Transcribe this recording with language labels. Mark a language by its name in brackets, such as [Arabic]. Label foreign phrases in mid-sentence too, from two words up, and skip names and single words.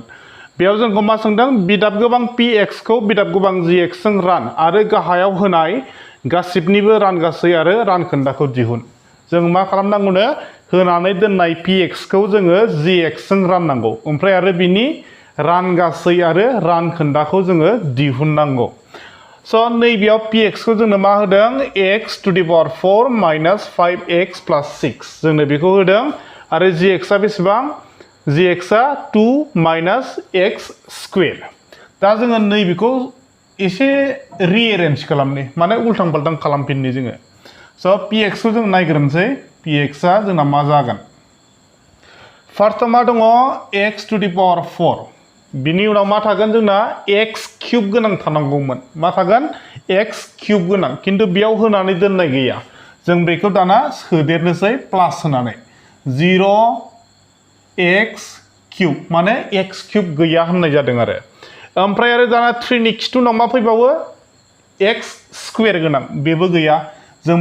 [Bodo] बेयाव जोंखौ मा सोंदों बिदाब गोबां px खौ बिदाब गोबां gx जों रान आरो गाहायाव होनाय गासिबनिबो रानगासै आरो रानखोन्दाखौ दिहुन। जों मा खालामनांगौनो होनानै दोननाय px खौ जोङो gx जों राननांगौ ओमफ्राय आरो बिनि रानगासै आरो रानखोन्दाखौ जोङो दिहुननांगौ। स' नैबेयाव px खौ जोंनो मा होदों [English] x to the power 4 minus 5x plus 6 [Bodo] जोंनो बेखौ होदों आरो gx आ बेसेबां gx आ [English] 2 minus x square। [Bodo] दा जोङो नैबेखौ एसे रिएरेन्ज खालामनि माने उल्टां फाल्टां खालामफिननि जोङो। स' px खौ जों नायग्रोनोसै px आ जोंना मा जागोन। फार्स्टआव मा दङ [English] x to the power 4 [Bodo] बिनि उनाव मा थागोन जोंना [English] x cube [Bodo] गोनां थानांगौमोन मा थागोन [English] x cube [Bodo] गोनां खिन्थु बेयाव होनानै दोननाय गैया जों बेखौ दाना सोदेरनोसै प्लास होनानै 0 [English] x cube [Bodo] माने [English] x cube [Bodo] गैया होननाय जादों आरो ओमफ्राय आरो दाना 3 नि खिथुनाव मा फैबावो [English] x square [Bodo] गोनां बेबो गैया जों